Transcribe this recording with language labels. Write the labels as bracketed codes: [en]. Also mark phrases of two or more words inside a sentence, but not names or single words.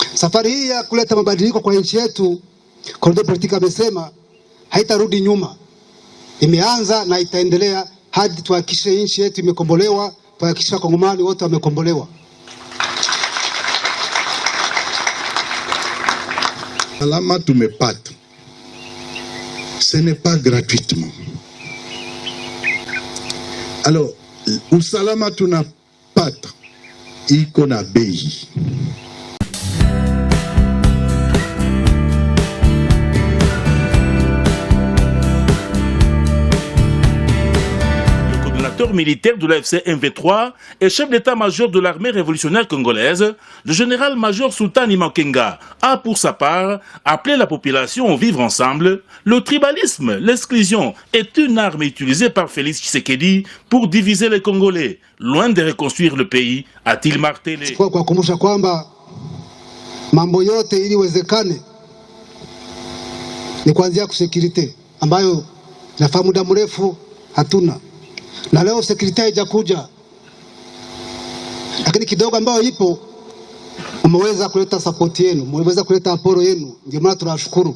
[sw] Safari hii ya kuleta mabadiliko kwa nchi yetu, Corridor Politique amesema haitarudi nyuma. Imeanza na itaendelea hadi tuhakikishe nchi yetu imekombolewa, tuhakikishe Wakongomani wote wamekombolewa. Salama tumepata. [fr] Ce n'est pas gratuitement. Alors, [sw] usalama tunapata iko na bei. [fr] Militaire de l'AFC M23 et chef d'état-major de l'armée révolutionnaire congolaise, le général-major Sultan Makenga a pour sa part appelé la population au vivre ensemble. Le tribalisme, l'exclusion est une arme utilisée par Félix Tshisekedi pour diviser les Congolais, loin de reconstruire le pays, a-t-il martelé. [sw] Kwa kukumbusha kwamba mambo yote ili wezekane ni kuanzia kusekirite ambayo nafahamu muda mrefu hatuna. Na leo sekirite haijakuja, lakini kidogo ambayo ipo umeweza kuleta support yenu, umeweza kuleta aporo yenu, ndio maana tunashukuru.